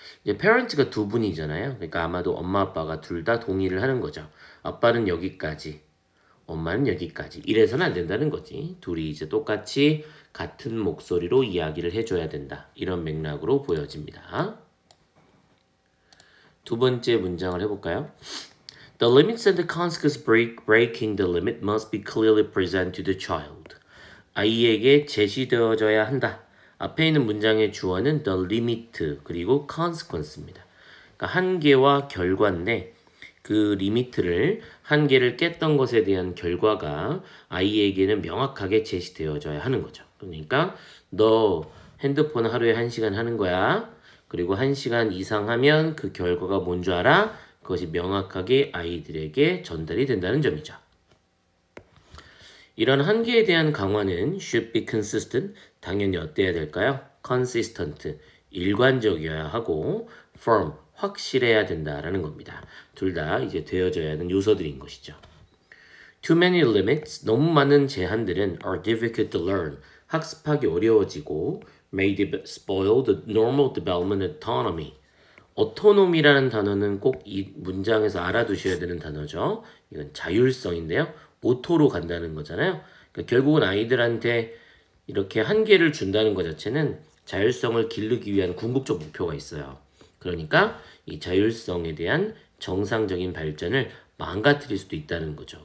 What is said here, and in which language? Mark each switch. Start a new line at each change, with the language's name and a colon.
Korean: 이제 parents가 두 분이잖아요. 그러니까 아마도 엄마 아빠가 둘 다 동의를 하는 거죠. 아빠는 여기까지, 엄마는 여기까지. 이래서는 안 된다는 거지. 둘이 이제 똑같이 같은 목소리로 이야기를 해줘야 된다. 이런 맥락으로 보여집니다. 두 번째 문장을 해볼까요?
English: The limits and the consequences breaking the limit must be clearly presented to the child.
Korean: 아이에게 제시되어져야 한다. 앞에 있는 문장의 주어는 the limit 그리고 consequence입니다. 그러니까 한계와 결과인데 그 리미트를 한계를 깼던 것에 대한 결과가 아이에게는 명확하게 제시되어져야 하는 거죠. 그러니까 너 핸드폰 하루에 1시간 하는 거야. 그리고 1시간 이상 하면 그 결과가 뭔 줄 알아? 그것이 명확하게 아이들에게 전달이 된다는 점이죠. 이런 한계에 대한 강화는
English: should be consistent,
Korean: 당연히 어때야 될까요? consistent, 일관적이어야 하고 firm, 확실해야 된다라는 겁니다. 둘 다 이제 되어져야 하는 요소들인 것이죠.
English: Too many limits,
Korean: 너무 많은 제한들은
English: are difficult to learn,
Korean: 학습하기 어려워지고
English: may spoil the normal development autonomy.
Korean: autonomy라는 단어는 꼭 이 문장에서 알아두셔야 되는 단어죠. 이건 자율성인데요. 오토로 간다는 거잖아요. 그러니까 결국은 아이들한테 이렇게 한계를 준다는 것 자체는 자율성을 기르기 위한 궁극적 목표가 있어요. 그러니까 이 자율성에 대한 정상적인 발전을 망가뜨릴 수도 있다는 거죠.